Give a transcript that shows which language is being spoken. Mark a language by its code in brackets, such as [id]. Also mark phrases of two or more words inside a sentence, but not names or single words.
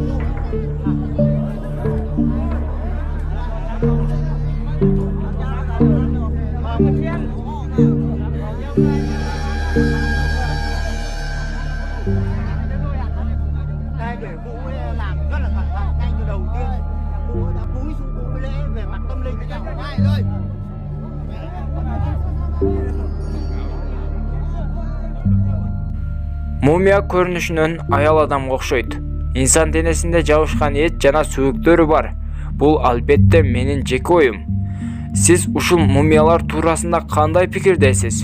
[vi] Đây để cụ ấy làm rất là cẩn thận ngay từ đầu tiên. Cụ ấy đã cúi xuống cụ ấy lễ về mặt tâm linh cho ngay thôi. [ky] Mumия көрүнүшүнөн аял адамга окшойт. Инсан денесинде жабышкан эт жана сөөктөрү бар. Бул албетте менин жеке оюм. Сиз ушул мумиялар туурасында кандай пикирдесиз?